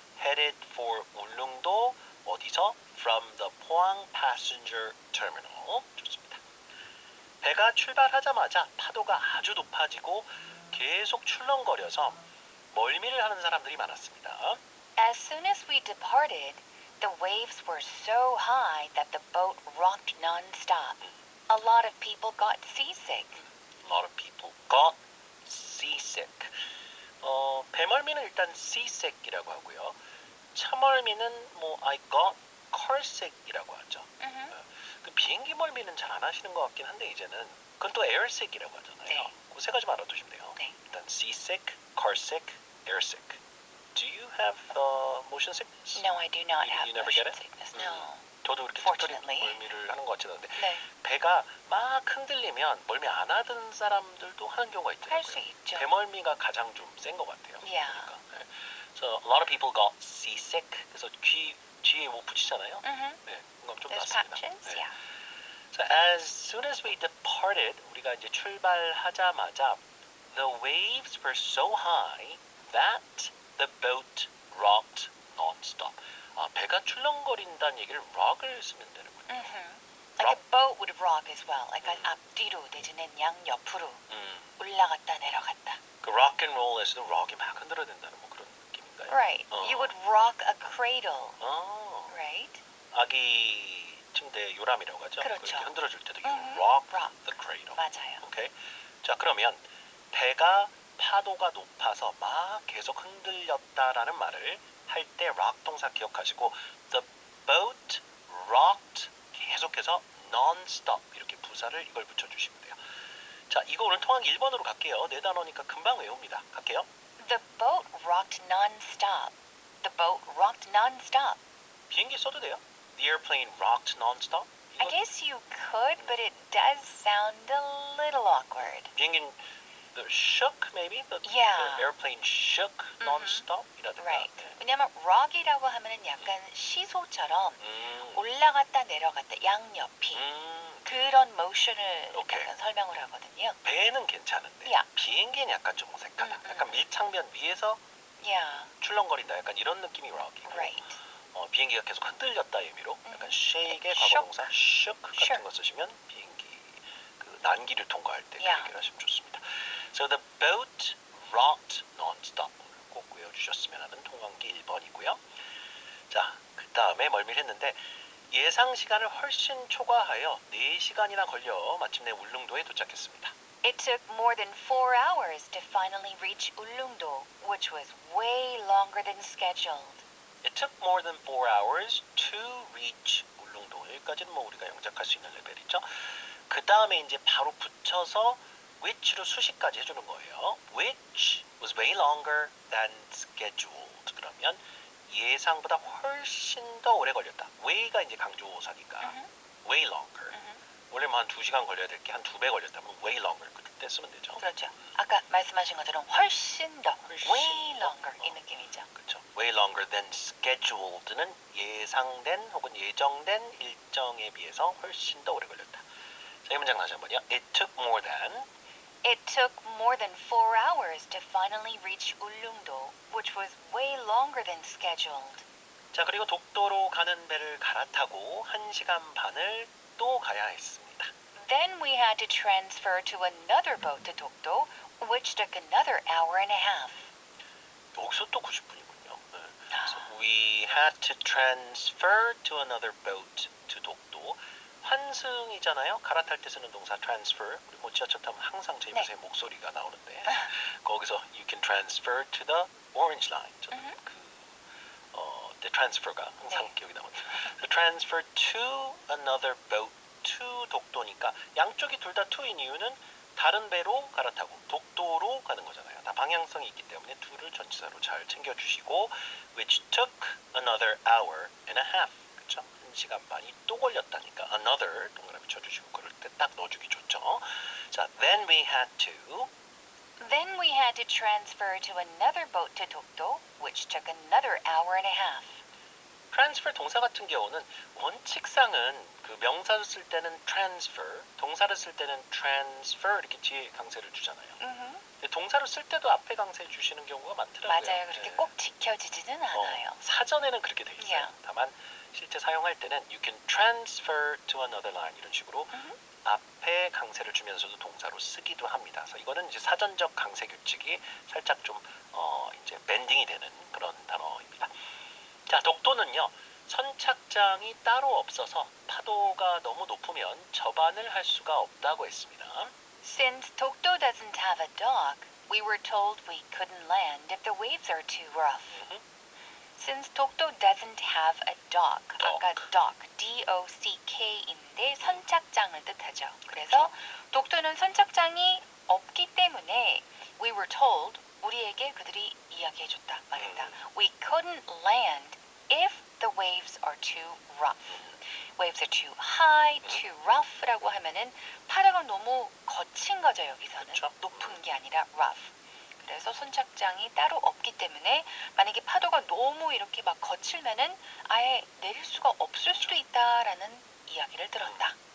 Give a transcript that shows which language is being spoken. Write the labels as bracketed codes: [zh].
[en] headed for 울릉도 [ko] 어디서? [en] From the 포항 passenger terminal. [ko] 좋습니다. 배가 출발하자마자 파도가 아주 높아지고 계속 출렁거려서 멀미를 하는 사람들이 많았습니다. [en] As soon as we departed, the waves were so high that the boat rocked non-stop. A lot of people got seasick. A lot of people got seasick. [ko] 배멀미는 일단 seasick이라고 하고요. 차멀미는 뭐 [en] I got carsick [ko] 이라고 하죠. 그 비행기 멀미는 잘 안 하시는 것 같긴 한데 이제는 그건 또 airsick이라고 하잖아요. 네. 그 세 가지만 알아두시면 돼요. 네. 일단 seasick, carsick, airsick. Do you have motion sickness? [en] No, I do not have You never get motion it? sickness. No. [ko] 저도 이렇게 [en] Fortunately. [ko] 특별히 멀미를 하는 것 같지는 않은데 네. 배가 막 흔들리면 멀미 안 하던 사람들도 하는 경우가 있더라고요. 할 수 있죠. 배멀미가 가장 좀 센 것 같아요. [en] Yeah. [ko] 그러니까. 네. [en] So a lot of people got seasick. [ko] 그래서 귀 뒤에 뭐 붙이잖아요. Mm-hmm. 네, 그건 좀 [en] Those [ko] 낫습니다. [en] patches, [ko] 네. [en] yeah. So as soon as we departed, [ko] 우리가 이제 출발하자마자 [en] the waves were so high that the boat rocked non-stop. [ko] 아, 배가 출렁거린다는 얘기를 rock을 쓰면 되는군요. Mm-hmm. [en] Like a boat would rock as well. [ko] Like 앞뒤로 내지는 양옆으로 올라갔다 내려갔다. 그 rock and roll에서도 rock이 막 흔들어댄다는 뭐 그런 느낌인가요? [en] Right. You would rock a cradle. Right? [ko] 아기 침대 요람이라고 하죠. 그렇죠. 그렇게 흔들어줄 때도 [en] you rock the cradle. [ko] 맞아요. 오케이. 자, 그러면 배가 파도가 높아서 막 계속 흔들렸다라는 말을 할 때 rock 동사 기억하시고 [en] the boat rocked [ko] 계속해서 non-stop 이렇게 부사를 이걸 붙여주시면 돼요. 자, 이거 오늘 통하기 1번으로 갈게요. 네 단어니까 금방 외웁니다. 갈게요. [en] The boat rocked non-stop. The boat rocked non-stop. [ko] 비행기 써도 돼요. [en] The airplane rocked non-stop. I guess you could, but it does sound a little awkward. 비행기는 the shook maybe? The airplane shook non-stop? [ko] 이라든가. [en] Right. [ko] 왜냐면 rock이라고 하면은 약간 시소처럼 올라갔다 내려갔다 양옆이 그런 motion을 약간 설명을 하거든요. 배는 괜찮은데 비행기는 약간 좀 어색하다. 약간 밀착면 위에서 출렁거린다. 약간 이런 느낌이 rock이고 [en] Right. [ko] 비행기가 계속 흔들렸다 의미로 약간 shake의 과거동사 shook 같은 거 쓰시면 비행기 그 난기를 통과할 때 그 얘기를 하시면 좋습니다. [en] So the boat rocked non-stop. [ko] 꼭 외워주셨으면 하는 통광기 1번이고요. 자, 그 다음에 멀밀했는데 예상 시간을 훨씬 초과하여 4시간이나 걸려 마침내 울릉도에 도착했습니다. [en] It took more than 4 hours to finally reach Ulleungdo, which was way longer than scheduled. It took more than 4 hours to reach 울릉도. [ko] 여기까지는 뭐 우리가 영작할 수 있는 레벨이죠. 그 다음에 이제 바로 붙여서 which로 수식까지 해주는 거예요. [en] Which was way longer than scheduled. [ko] 그러면 예상보다 훨씬 더 오래 걸렸다. way가 이제 강조사니까 way longer. 원래 뭐 한 2시간 걸려야 될 게 한 2배 걸렸다면 way longer 그때 쓰면 되죠. 그렇죠. 아까 말씀하신 것처럼 훨씬 더 way longer 이 느낌이죠. 그렇죠. [en] way longer than scheduled [ko] 는 예상된 혹은 예정된 일정에 비해서 훨씬 더 오래 걸렸다. 자, 이 문장 다시 한번요. [en] It took more than 4 hours to finally reach Ulleungdo, which was way longer than scheduled. [ko] 자, 그리고 독도로 가는 배를 갈아타고 1시간 반을 또 가야 했습니다. [en] Then we had to transfer to another boat to Dokdo, which took another hour and a half. [ko] 여기서 또 90분이군요. 네. [en] So we had to transfer to another boat to 독도. [ko] 환승이잖아요. 갈아탈 때 쓰는 동사 transfer. 우리 뭐 지하철 타면 항상 제 입에서 목소리가 나오는데 거기서 [en] you can transfer to the orange line. [ko] 저는 the transfer가 항상 기억이 나거든요. [en] The transfer to another boat to [ko] 독도니까 양쪽이 둘 다 to인 이유는 다른 배로 갈아타고 독도로 가는 거잖아요. 다 방향성이 있기 때문에 to를 전치사로 잘 챙겨주시고 [en] which took another hour and a half. [ko] 그렇죠? 1시간 반이 또 걸렸다니까 another 동그라미 쳐주시고 그럴 때 딱 넣어주기 좋죠. [en] 자, then we had to transfer to another boat to Dokdo, which took another hour and a half. [ko] transfer 동사 같은 경우는 원칙상은 그 명사를 쓸 때는 transfer, 동사를 쓸 때는 transfer 이렇게 뒤에 강세를 주잖아요. 근데 동사를 쓸 때도 앞에 강세 주시는 경우가 많더라고요. 맞아요. 그렇게 꼭 지켜지지는 않아요. 사전에는 그렇게 돼 있어요. 다만 실제 사용할 때는 [en] you can transfer to another line [ko] 이런 식으로 앞에 강세를 주면서도 동사로 쓰기도 합니다. 그래서 이거는 이제 사전적 강세 규칙이 살짝 좀 이제 밴딩이 되는 그런 단어입니다. 자, 독도는요. 선착장이 따로 없어서 파도가 너무 높으면 접안을 할 수가 없다고 했습니다. [en] Since Dokdo doesn't have a dock, we were told we couldn't land if the waves are too rough. Since Dokdo doesn't have a dock, 아까 dock, D-O-C-K인데 [ko] 선착장을 뜻하죠. 그래서 독도는 선착장이 없기 때문에 [en] we were told, [ko] 우리에게 그들이 이야기해줬다, 말했다. [en] We couldn't land if the waves are too rough. Waves are too high, too rough [ko] 라고 하면은 파도가 너무 거친 거죠, 여기서는. 높은 게 아니라 rough. 그래서 선착장이 따로 없기 때문에 만약에 파도가 너무 이렇게 막 거칠면은 아예 내릴 수가 없을 수도 있다라는 이야기를 들었다.